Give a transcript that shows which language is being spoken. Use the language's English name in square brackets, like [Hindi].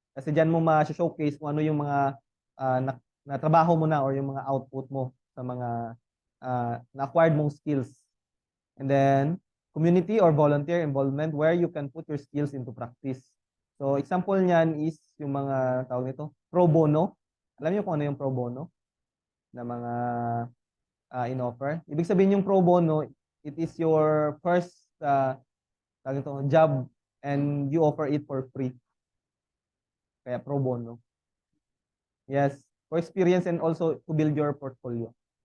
[Filipino] Kasi dyan mo ma-showcase kung ano yung mga na trabaho mo na or yung mga output mo sa mga na-acquired mong skills. [English] And then, community or volunteer involvement where you can put your skills into practice. [Filipino] So, example niyan is yung mga tawag nito, pro bono. Alam niyo kung ano yung pro bono na mga in-offer? Ibig sabihin yung pro bono, [English] it is your first tawag nito, job and you offer it for free. Kaya pro bono. Yes, for experience and also to build your portfolio.